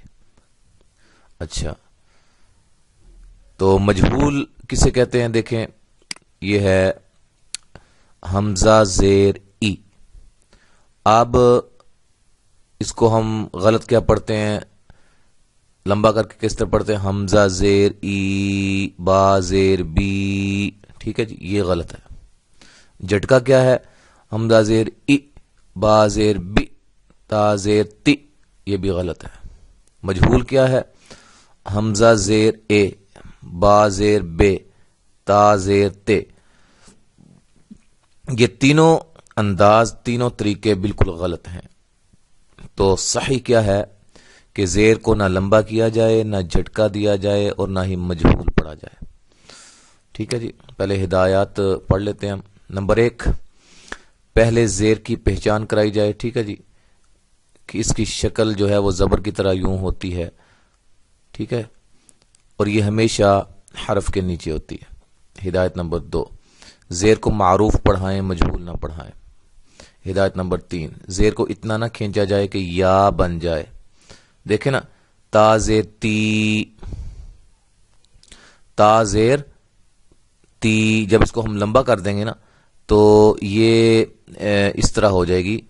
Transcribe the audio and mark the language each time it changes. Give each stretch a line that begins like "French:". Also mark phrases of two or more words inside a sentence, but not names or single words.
Urdu: اچھا، تو مجہول کسے کہتے ہیں؟ دیکھیں، یہ ہے حمزہ زیر ای۔ اب اس کو ہم غلط کیا پڑھتے ہیں؟ لمبا کر کے کس طرح پڑھتے ہیں؟ حمزہ زیر ای، با زیر بی۔ ٹھیک ہے جی، یہ غلط ہے۔ جھٹکا کیا ہے؟ حمزہ زیر ای، با زیر بی، تا زیر تی، یہ بھی غلط ہے۔ مجہول کیا ہے؟ حمزہ زیر اے، با زیر بے، تا زیر تے۔ یہ تینوں انداز، تینوں طریقے بالکل غلط ہیں۔ تو صحیح کیا ہے کہ زیر کو نہ لمبا کیا جائے، نہ جھٹکا دیا جائے، اور نہ ہی مجہول پڑھا جائے۔ ٹھیک ہے جی، پہلے ہدایات پڑھ لیتے ہیں ہم۔ نمبر 1، پہلے زیر کی پہچان کرائی جائے۔ ٹھیک ہے جی، کہ اس کی شکل جو ہے وہ زبر کی طرح یوں ہوتی ہے، ٹھیک ہے، اور یہ ہمیشہ حرف کے نیچے ہوتی ہے۔ ہدایت نمبر 2، زیر کو معروف پڑھائیں، مجہول نہ پڑھائیں۔ ہدایت نمبر 3، زیر کو اتنا نہ کھینچا جائے کہ یا بن جائے۔ دیکھیں نا، تا زیر تی، تا زیر تی، جب اس کو ہم لمبا کر دیں گے نا تو یہ اس طرح ہو جائے گی۔